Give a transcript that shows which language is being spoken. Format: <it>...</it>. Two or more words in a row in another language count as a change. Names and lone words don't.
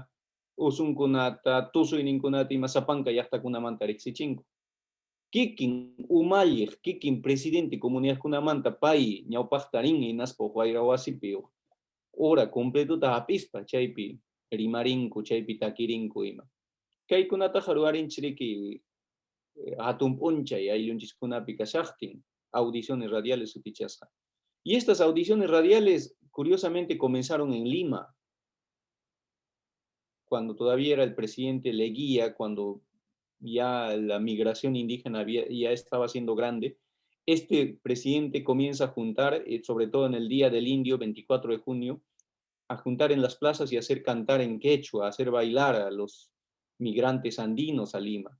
<qu>usunkunata tusuyninkunata ima sapanka llaqtakunamanta riqsichinku kikin umalliq kikin presidente comunidadkunamanta pay ñawpaqta rin hinaspa wayrawasipi hora completuta hapispa chaypi rimarinku chaypi takirinku ima kaykunataqa ruwarinchik riki hatun p'unchay ayllunchikkunapi kashaqtin</qu> <es>audiciones radiales</es> <qu>sutichasqa</qu> <es>y estas audiciones radiales curiosamente comenzaron en Lima cuando todavía era el presidente Leguía, cuando ya la migración indígena ya estaba siendo grande, este presidente comienza a juntar, sobre todo en el Día del Indio, 24 de junio, a juntar en las plazas y hacer cantar en quechua, hacer bailar a los migrantes andinos a Lima.</es>